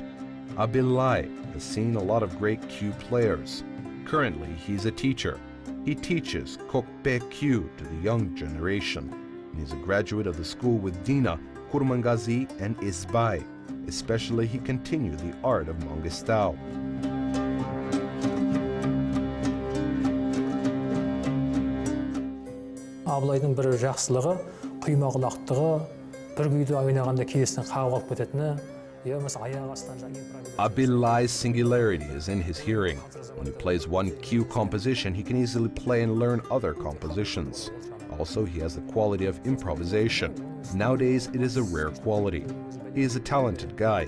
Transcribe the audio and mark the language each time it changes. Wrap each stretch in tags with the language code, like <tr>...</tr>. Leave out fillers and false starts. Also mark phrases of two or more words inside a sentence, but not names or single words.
<en>Abylay has seen a lot of great cue players. Currently, he's a teacher. He teaches kokpe cue to the young generation. And he's a graduate of the school with Dina, Kurmangazi, and Isbay. Especially, he continued the art of Mangistau.</en> <kk>Абылайдың бір жақсылығы, құймағылақтығы, бір күйді ойнағанда келесінен қағып алып кететіні,</kk> <en>Abylay's singularity is in his hearing. When he plays one cue composition, he can easily play and learn other compositions. Also, he has the quality of improvisation. Nowadays, it is a rare quality. He is a talented guy.</en>